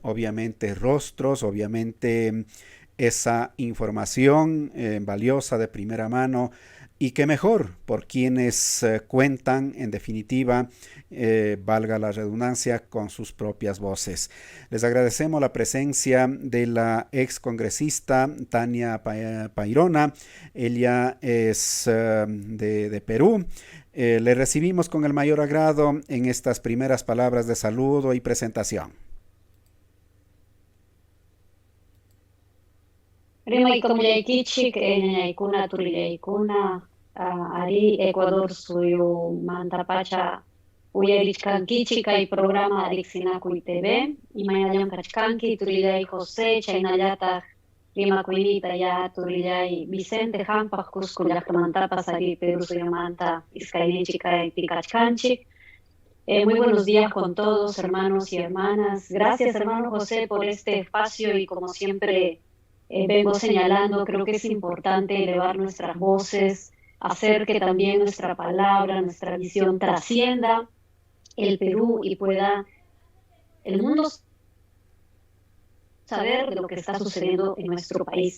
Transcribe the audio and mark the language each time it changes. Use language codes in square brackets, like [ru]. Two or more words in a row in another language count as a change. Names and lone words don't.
[es] obviamente rostros, obviamente esa información valiosa de primera mano y que mejor por quienes cuentan en definitiva, valga la redundancia, con sus propias voces. Les agradecemos la presencia de la ex congresista Tania Pairona. Ella es de Perú. Le recibimos con el mayor agrado en estas primeras palabras de saludo y presentación. [qu] Rimaykamullaykichik, ñañaykuna, turillaykuna, ari Ecuador suyu mantapacha uyarichkankichik kay programa Riqsinakuy TV, imayllam kachkanki, turillay José, chaynallataq rimakuyniyta ya turillay Vicente Hampaq Cusco llaqtamantapas ari Perú suyumanta iskayninchik kaypi kachkanchik. [es] Muy buenos días con todos, hermanos y hermanas. Gracias, hermano José, por este espacio y como siempre vengo señalando, creo que es importante elevar nuestras voces, hacer que también nuestra palabra, nuestra visión trascienda el Perú y pueda el mundo saber de lo que está sucediendo en nuestro país.